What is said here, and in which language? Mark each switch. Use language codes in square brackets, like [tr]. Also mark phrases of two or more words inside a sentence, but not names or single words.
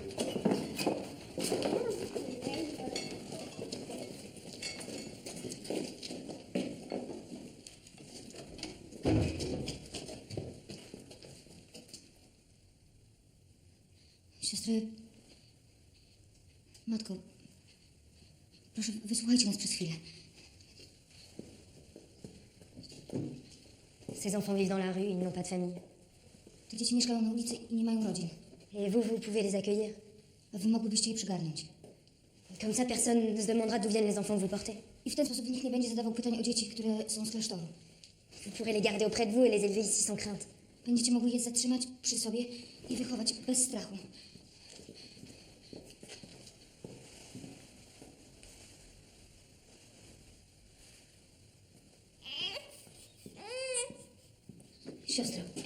[pl] Siostry... Matko, proszę, wysłuchajcie nas przez chwilę. [fr] Ces enfants vivent dans la rue, ils n'ont pas de famille. [pl] Te dzieci mieszkają na ulicy i nie mają rodzin. [fr] Et vous, vous pouvez les accueillir. [pl] A wy mogłybyście je przygarnąć. [fr] Comme ça, personne ne se demandera d'où viennent les enfants que vous portez. [pl] I w ten sposób nikt nie będzie zadawał pytań o dzieci, które są z klasztoru. [fr] Vous pourrez les garder auprès de vous et les élever ici sans crainte. [pl] Będziecie mogły je zatrzymać przy sobie i wychować bez strachu. Siostro.